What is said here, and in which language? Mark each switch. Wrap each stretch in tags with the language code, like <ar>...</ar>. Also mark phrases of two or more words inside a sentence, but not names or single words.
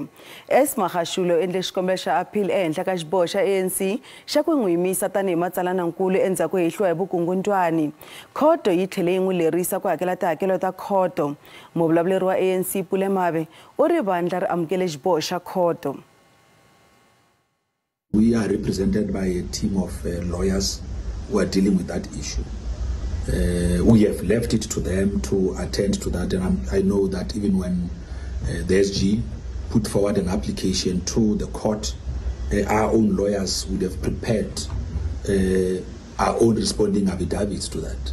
<ts>Ace Magashule endle xikombelo xa aphili ehenhla ka xiboho xa ANC xa ku n'wi yimisa tani hi matsalanankulu endzhako hehliwa hi vukungundzwani. Khoto yi tlhele yi n'wi lerisa ku hakela tihakelo ta Khoto. Muvulavuleri wa ANC Pule Mabe u ri vandla ri amukele xiboho xa Khoto.</ts> <en>We are represented by a team of lawyers who are dealing with that issue. We have left it to them to attend to that, and I know that even when the SG put forward an application to the court, our own lawyers would have prepared our own responding affidavits to that.</en>